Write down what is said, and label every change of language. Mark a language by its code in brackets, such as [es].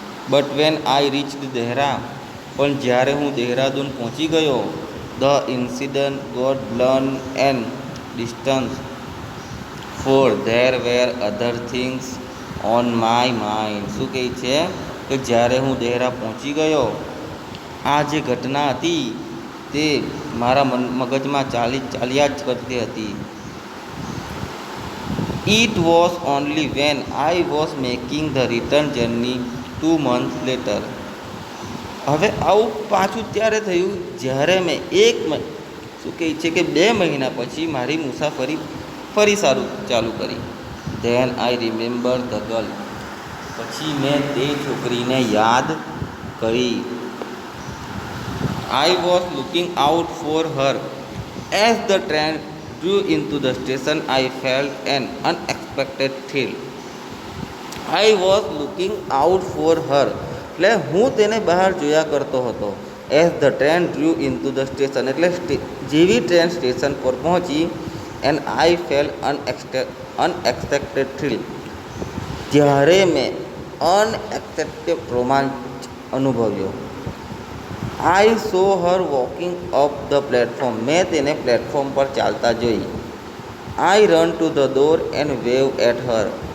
[en] But when I reached Dehra. [gu] પણ જ્યારે હું દહેરાદૂન પહોંચી ગયો, [en] The incident got blurred and distance, for there were other things on my mind. [gu] શું કહે છે કે જ્યારે હું દેહરા પહોંચી ગયો, આ જે ઘટના હતી તે મારા મગજમાં ચાલ્યા જ કરતી હતી. [en] It was only when I was making the return journey 2 months later. [gu] હવે આવું પાછું ત્યારે થયું જ્યારે મેં શું કહે છે કે 2 મહિના પછી મારી મુસાફરી ફરી ચાલુ કરી. [en] Then I remember the girl. [gu] પછી મેં તે છોકરીને યાદ કરી. [en] I was looking out for her. As the train drew into the station, I felt an unexpected thrill. I was looking out for her. [gu] એટલે હું તેને બહાર જોયા કરતો હતો. [en] As the train drew into the station, [gu] એટલે જેવી train station પર પહોંચી, [en] and I felt unexpected thrill. [gu] જ્યારે મેં અનએક્સપેક્ટેડ રોમાંચ અનુભવ્યો. [en] I saw her walking up the platform. [gu] મેં તેને પ્લેટફોર્મ પર ચાલતા જોઈ. [en] I ran to the door and waved at her.